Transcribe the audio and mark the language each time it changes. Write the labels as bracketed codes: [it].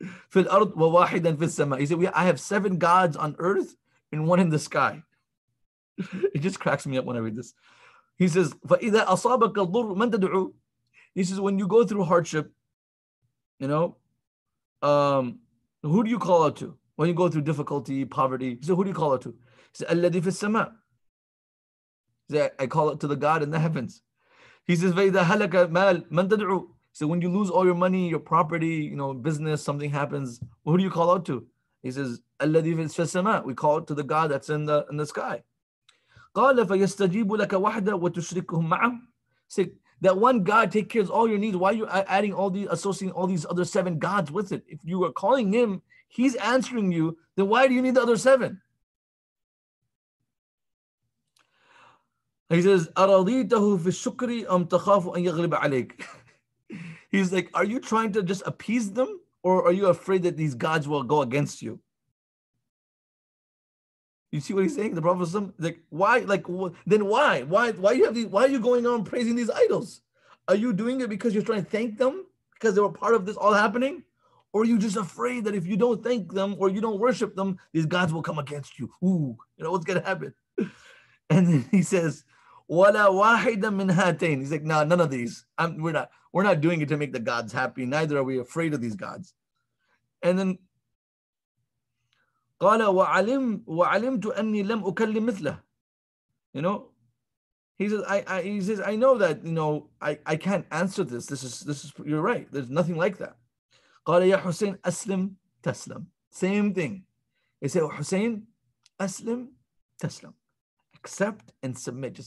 [ar] في الأرض وواحدا في السماء. [en] He said, I have 7 gods on earth and 1 in the sky. It just cracks me up when I read this. He says, [ar] فَإِذَا أَصَابَكَ الضُّرُّ مَنْ تَدْعُو. [en] He says, when you go through hardship, who do you call out to? When you go through difficulty, poverty, he said, who do you call out to? He said, [ar] الَّذِي فِي السَّمَاء. [en] He said, I call out to the God in the heavens. [ar] He says, فَإِذَا هَلَكَ مَالْ مَنْ تَدْعُو. [en] So when you lose all your money, your property, business, something happens, who do you call out to? He says, [ar] الَّذِي فِي السَّمَاء. [en] We call out to the God that's in the sky. [ar] قال فيستجيب لك وحده وتشركهم معه. [en] Say that one God take care of all your needs. Why are you adding associating all these other 7 gods with it? If you are calling him, he's answering you, then why do you need the other 7? He says, [ar] أرضيته في الشكر أم تخاف أن يغلب عليك. [en] He's like, are you trying to just appease them, or are you afraid that these gods will go against you? You see what he's saying? The Prophet is like, why? Like, then why? Why you have these? Why are you going on praising these idols? Are you doing it because you're trying to thank them because they were part of this all happening, or are you just afraid that if you don't thank them or you don't worship them, these gods will come against you? Ooh, what's gonna happen? And then he says, [ar] "Wala wahida min hatain." [en] He's like, no, none of these. We're not doing it to make the gods happy. Neither are we afraid of these gods. And then [ar] قال وعلمت أني لم أكلم مثله. [en] He says, I know that I can't answer this. This is you're right. There's nothing like that. [ar] قال يا حسين أسلم تسلم. [en] Same thing. He said, Hussein, [ar] أسلم تسلم. [en] Accept and submit.